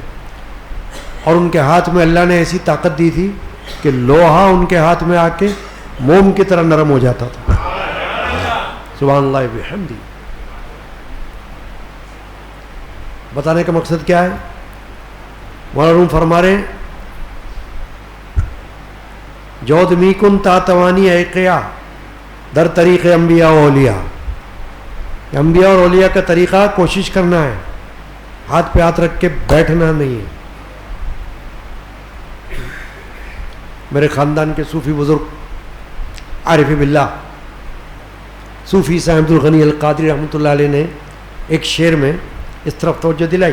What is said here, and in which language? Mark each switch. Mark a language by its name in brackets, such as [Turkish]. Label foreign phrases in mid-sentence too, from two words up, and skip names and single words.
[Urdu] اور ان کے ہاتھ میں اللہ نے ایسی طاقت دی تھی کہ لوہا ان کے ہاتھ میں آ کے موم کی طرح نرم ہو جاتا تھا. [Arabic] سبحان اللہ بحمدہ. [Urdu] بتانے کا مقصد کیا ہے؟ مولانا روم فرما رہے ہیں [Persian] جود می کن تا توانی ایقیا در طریق انبیاء و اولیاء. [Urdu] انبیاء اور اولیاء کا طریقہ کوشش کرنا ہے، ہاتھ پہ ہاتھ رکھ کے بیٹھنا نہیں ہے. میرے خاندان کے صوفی بزرگ [Arabic] عارف باللہ [Urdu] صوفی صاحب عبد الغنی القادری [Arabic] رحمۃ اللہ علیہ [Urdu] نے ایک شعر میں اس طرف توجہ دلائی.